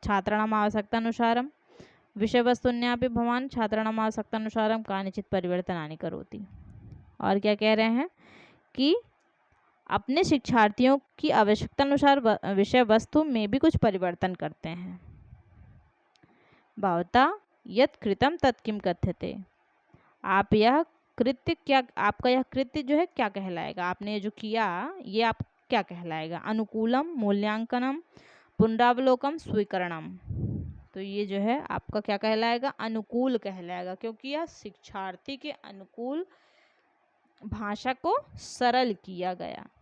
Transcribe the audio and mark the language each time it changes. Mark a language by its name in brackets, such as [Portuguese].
[Sanskrit] छात्राणाम आवश्यकतानुसारम विषय वस्तुन्यापि भवान छात्राणाम आवश्यकतानुसारम कानिचित परिवर्तनानि करोति। [Hindi] और क्या कह रहे हैं कि अपने शिक्षार्थियों की आवश्यकतानुसार विषय वस्तु में भी कुछ परिवर्तन करते हैं। [Sanskrit] भवता यत् कृतं तत् किम कथ्यते। [Hindi] आप यह कृत्य क्या, आपका यह कृत्य जो है क्या कहलाएगा? आपने जो किया ये आप क्या कहलाएगा? [Sanskrit] अनुकूलम, मूल्यांकनम, पुनरावलोकम, स्वीकरणम। [Hindi] तो ये जो है आपका क्या कहलाएगा? अनुकूल कहलाएगा, क्योंकि यह शिक्षार्थी के अनुकूल भाषा को सरल किया गया।